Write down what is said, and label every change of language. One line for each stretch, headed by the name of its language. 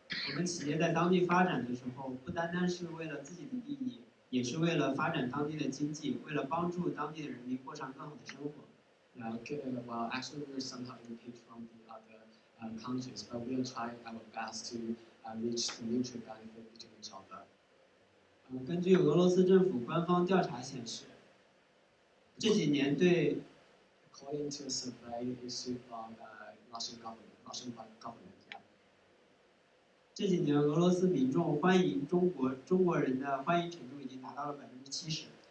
Chinese: 我们企业在当地发展的时候，不单单是为了自己的利益，也是为了发展当地的经济，为了帮助当地的人民过上更好的生活。
English: Well, actually, we're somehow impeached from the other countries, but we'll try our best to reach the mutual benefit between each other.
Chinese: 根据俄罗斯政府官方调查显示，这几年对
English: According to a survey issued by Russian government, yeah.
Chinese: 这几年俄罗斯民众欢迎中国人的欢迎程度已经达到了70%。